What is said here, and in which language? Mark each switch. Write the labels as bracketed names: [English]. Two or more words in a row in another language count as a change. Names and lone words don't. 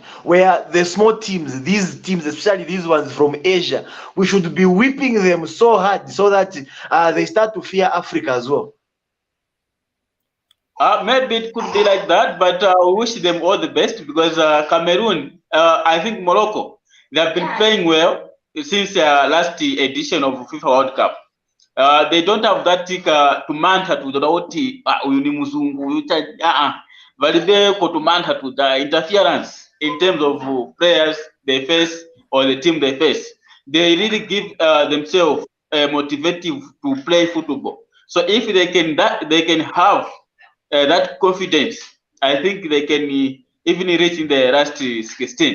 [English] Where the small teams, these teams, especially these ones from Asia, we should be whipping them so hard so that they start to fear Africa as well. Maybe it could be like that, but we wish them all the best because Cameroon, I think Morocco, they have been playing well since last edition of FIFA World Cup. They don't have that [Bemba] tumanta kuti uyu ni muzungu uyu valibe tumanta [English] to the interference in terms of players they face or the team they face. They really give themselves motivative to play football. So if they can have that confidence, I think they can even reach in the last 16.